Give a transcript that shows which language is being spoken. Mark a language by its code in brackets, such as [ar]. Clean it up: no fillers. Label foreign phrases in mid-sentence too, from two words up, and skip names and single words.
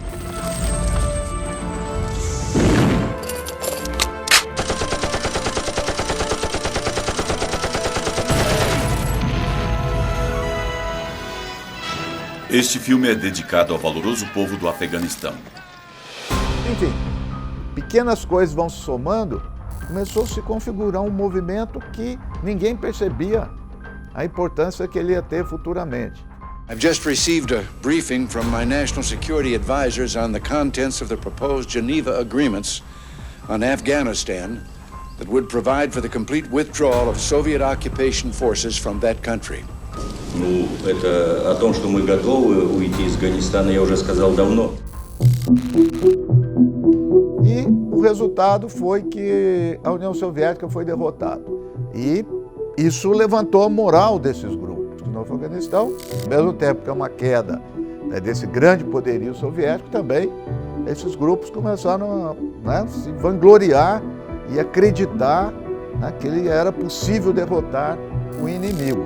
[pt] Este filme é dedicado ao valoroso povo do Afeganistão. Enfim, pequenas coisas vão se somando, começou a se configurar um movimento que ninguém percebia a importância que ele ia ter futuramente. [en] I've just received a briefing from my national security advisors on the contents of the proposed Geneva agreements on Afghanistan that would provide for the complete withdrawal of Soviet occupation forces from that country. [ru] Ну, это о том, что мы готовы уйти из Афганистана, я уже сказал давно. [pt] E o resultado foi que a União Soviética foi derrotada. E isso levantou a moral desses grupos no Afeganistão, ao mesmo tempo que é uma queda desse grande poderio soviético, também esses grupos começaram a se vangloriar e acreditar que era possível derrotar o inimigo.